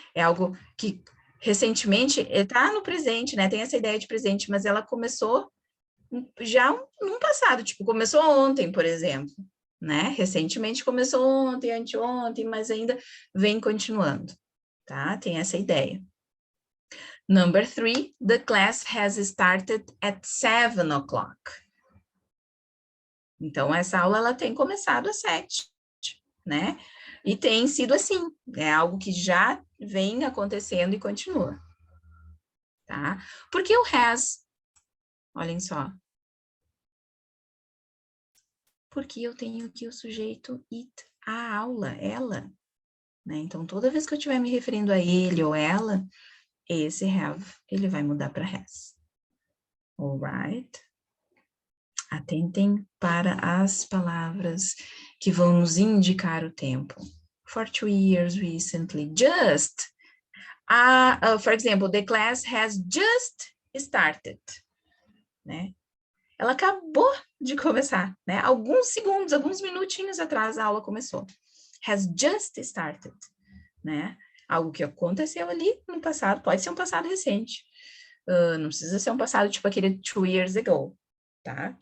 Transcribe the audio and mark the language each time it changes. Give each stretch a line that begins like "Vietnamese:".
Portuguese: É algo que recentemente está no presente, né? Tem essa ideia de presente, mas ela começou já no passado, tipo, começou ontem, por exemplo, né? Recentemente começou ontem, anteontem, mas ainda vem continuando, tá? Tem essa ideia.
English: Number 3, the class has started at 7 o'clock.
Portuguese: Então, essa aula, ela tem começado às 7, né? E tem sido assim, é algo que já vem acontecendo e continua, tá? Porque o has, olhem só. Porque eu tenho aqui o sujeito it, a aula, ela, né? Então, toda vez que eu estiver me referindo a ele ou ela, esse have, ele vai mudar para has. Alright? Atentem para as palavras que vão nos indicar o tempo.
English: For 2 years recently, just. For example, the class has just started.
Portuguese: Né? Ela acabou de começar, né? Alguns segundos, alguns minutinhos atrás a aula começou.
English: Has just started,
Portuguese: né? Algo que aconteceu ali no passado, pode ser um passado recente. Não precisa ser um passado tipo aquele
English: 2 years ago,
Portuguese: tá?